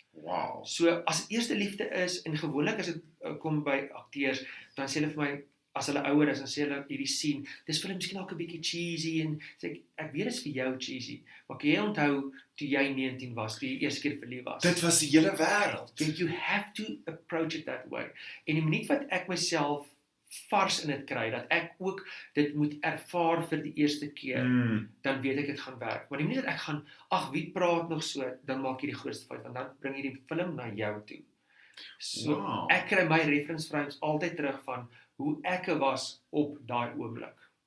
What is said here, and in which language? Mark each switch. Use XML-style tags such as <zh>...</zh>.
<af>Wow. So as dit eerste liefde is en gewoonlik as dit kom by akteurs, dan sê hulle vir my as hulle ouer is, dan sê hulle hierdie scene, dis vir hulle miskien dalk 'n bietjie cheesy en sê ek weet dit is vir jou cheesy, maar kan jy onthou toe jy 19 was, toe jy eerste keer verlief was? Dit was die hele wêreld.</af> <en>You have to approach it that way.</en> <af>En die minuut wat ek myself vars in dit kry, dat ek ook dit moet ervaar vir die eerste keer, dan weet ek dit gaan werk. Maar die minuut dat ek gaan, wie praat nog so, dan maak jy die grootste fout, want dan bring jy die film na jou toe. So, Wow. Ek kry my reference frames altyd terug van hoe ek was op daai oomblik.</af>